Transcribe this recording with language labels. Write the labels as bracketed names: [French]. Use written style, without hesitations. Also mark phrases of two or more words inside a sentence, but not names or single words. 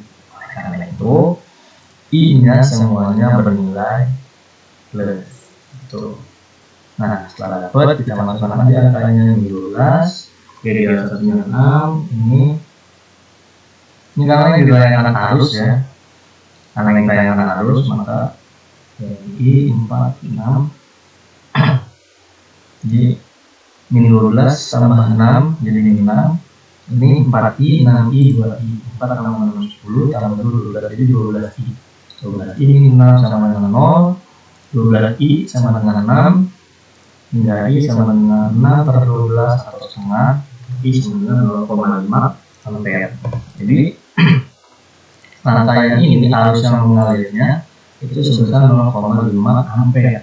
[Indonesian] Karena itu I-nya semuanya bernilai plus. Itu. Nah, setelah dapat kita masukkan aja angkanya 12, jadi 196. Ini karena yang dilayangkan arus ya. Karena yang dilayangkan arus, maka I 46 jadi min 12 tambah 6 jadi min 6. Ini 4I, 6I, 2I, 4 tambah 6, 10 tambah 12 jadi 12I. 12I min 6 sama dengan 0, 12I sama dengan 6, hingga I sama dengan 6 per 12 atau setengah, I sama dengan 0,5 ampere. Jadi rangkaian ini arus yang mengalirnya itu sebesar 0,5 ampere.